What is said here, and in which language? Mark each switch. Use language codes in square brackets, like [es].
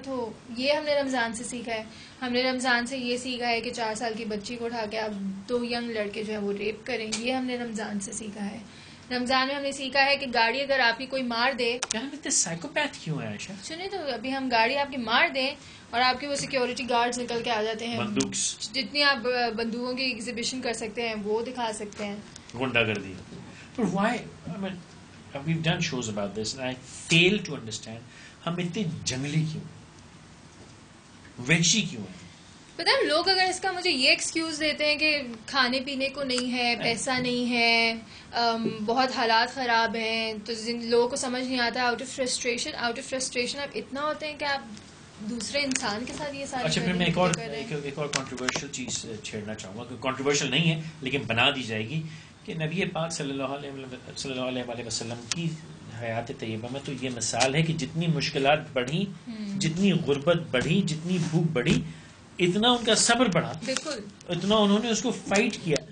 [ur] تو یہ ہم نے رمضان سے سیکھا ہے. ہم نے رمضان سے یہ سیکھا ہے کہ 4 سال کی بچی کو اٹھا کے آپ 2 ینگ لڑکے جو ہیں وہ ریپ کریں. یہ ہم نے رمضان سے سیکھا ہے. رمضان میں ہم نے سیکھا ہے کہ گاڑی اگر آپ کی کوئی مار دے, سائیکوپیتھ کیوں ہے عائشہ؟ سنیں تو ابھی ہم گاڑی آپ کی مار دیں اور آپ کے وہ سیکیورٹی گارڈز نکل کے آ جاتے ہیں, جتنی آپ بندوقوں کی ایگزیبیشن کر سکتے ہیں وہ دکھا سکتے ہیں, غنڈہ گردی. [en] But why? I mean, we've done shows about this and I fail to understand [ur] ہم اتنے جنگلی کیوں, وحشی کیوں ہیں. پتہ ہے لوگ اگر اس کا مجھے یہ ایکسکیوز دیتے ہیں کہ کھانے پینے کو نہیں ہے, پیسہ نہیں ہے, بہت حالات خراب ہیں, تو لوگوں کو سمجھ نہیں آتا. آؤٹ آف فرسٹریشن آپ اتنا ہوتے ہیں کہ آپ دوسرے انسان کے ساتھ یہ ساری. اچھا پھر میں ایک اور کنٹروورشل چیز چھیڑنا چاہوں گا, کنٹروورشل نہیں ہے لیکن بنا دی جائے گی, کہ نبی پاک صلی اللہ علیہ وسلم کی حیات طیبہ میں تو یہ مثال ہے کہ جتنی مشکلات بڑھی, جتنی غربت بڑھی, جتنی بھوک بڑھی, اتنا ان کا صبر بڑھا, بالکل اتنا انہوں نے اس کو فائٹ کیا.